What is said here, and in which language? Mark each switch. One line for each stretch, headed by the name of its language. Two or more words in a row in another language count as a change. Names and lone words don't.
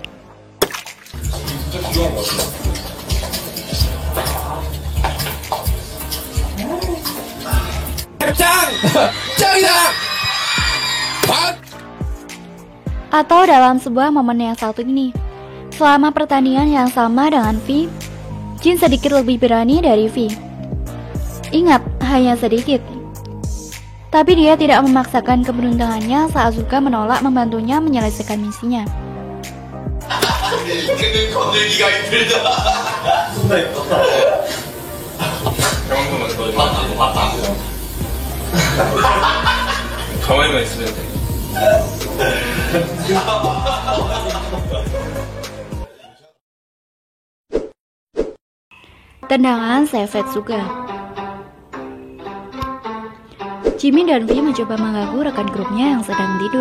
Indonesian: Atau dalam sebuah momen yang satu ini, selama pertandingan yang sama dengan V, Jin sedikit lebih berani dari V. Ingat, hanya sedikit. Tapi dia tidak memaksakan keberuntungannya saat Suga menolak membantunya menyelesaikan misinya.
Korean: 근데 건들기가 힘들다. 존나 예뻤다. 형한번만 더 봤다. 가만히만 있으면 돼.
Indonesian: Tendangan Savage juga. Jimin dan V mencoba mengganggu rekan grupnya yang sedang tidur.